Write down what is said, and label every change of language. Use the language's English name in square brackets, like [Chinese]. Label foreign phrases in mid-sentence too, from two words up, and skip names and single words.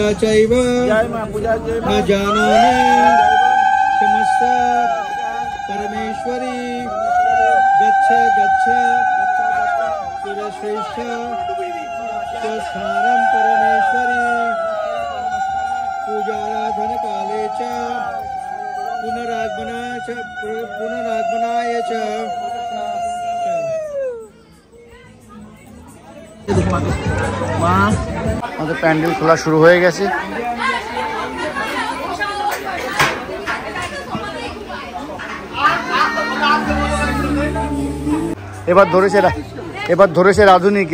[Sanskrit] चैव न जानामि क्षमस्व परमेश्वरी गच्छ गच्छ सुरश्रेष्ठ स्वस्थानं परमेश्वरी पूजाराधन काले च पुनरागमनाय च [Bangla] আমাদের প্যান্ডেল খোলা শুরু হয়ে গেছে। এবার ধরেছে রাধুনিকে।